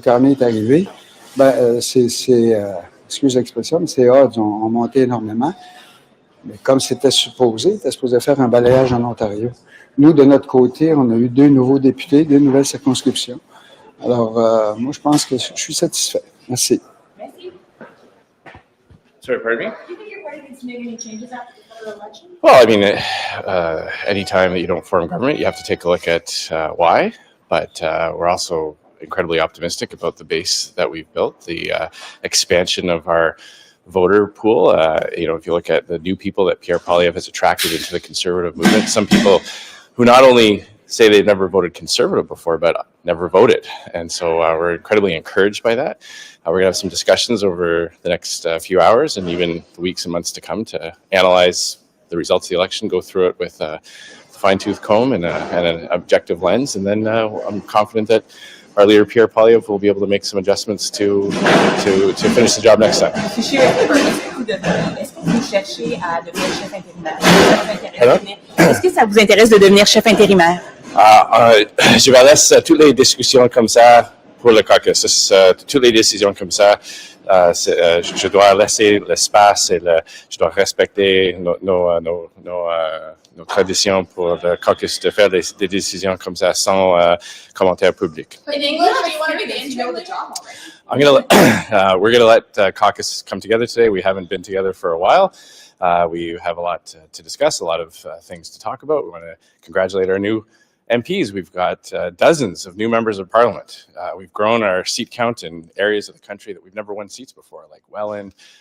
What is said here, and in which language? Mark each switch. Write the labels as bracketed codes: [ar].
[fr] Carney est arrivé, excuse l'expression, mais ces odds ont monté énormément. Mais comme c'était supposé, il était supposé faire un balayage en Ontario. Nous, de notre côté, on a eu 2 nouveaux députés, 2 nouvelles circonscriptions. Alors, moi, je pense que je suis satisfait. Merci. Merci. [en] Sorry, pardon me? Do you think your party needs to make any changes after the federal election? Well, I mean, anytime that you don't form government, you have to take a look at why. But we're also incredibly optimistic about the base that we've built, the expansion of our voter pool. If you look at the new people that Pierre Poilievre has attracted into the Conservative movement, some people who not only say they've never voted Conservative before, but never voted. And so we're incredibly encouraged by that. We're going to have some discussions over the next few hours and even the weeks and months to come to analyze the results of the election, go through it with a fine-tooth comb and an objective lens. And then I'm confident that our leader, Pierre Poilievre, will be able to make some adjustments to finish the job next time. [fr] Monsieur, est-ce que vous cherchez à devenir chef intérimaire? Est-ce que ça vous intéresse de devenir chef intérimaire? Je vais laisser toutes les discussions comme ça pour le caucus. Toutes les décisions comme ça, je dois laisser l'espace et je dois respecter nos traditions pour le caucus de faire des décisions comme ça sans commentaire public. [en] In English, do you want to be the interim the job already? We're gonna let caucus come together today. We haven't been together for a while. We have a lot to discuss, a lot of things to talk about. We want to congratulate our new MPs. We've got dozens of new members of parliament. We've grown our seat count in areas of the country that we've never won seats before, like Welland.